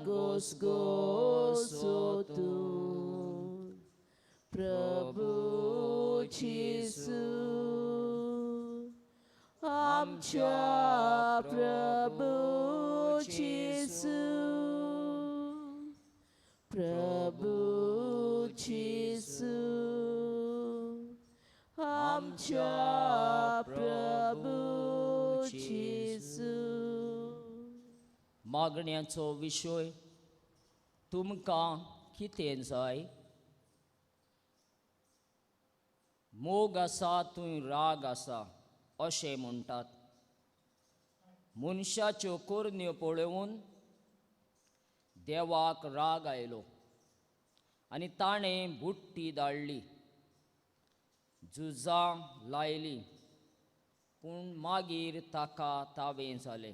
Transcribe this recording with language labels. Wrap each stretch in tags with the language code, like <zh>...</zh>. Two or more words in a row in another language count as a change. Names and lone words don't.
<kok>घोसघोसोतून प्रभू येशू आमच्या प्रभू येशू प्रभू येशू आमच्या प्रभू येशू मागण्याचो विशय तुमकां कितें जाय? मोग आसा थंय राग आसा अशें म्हणटात. मनशाच्यो कोरण्यो पळोवन देवाक राग आयलो आनी ताणें बुट्टी धाडली, झुजां लायली, पूण मागीर ताका तावें जालें.</kok>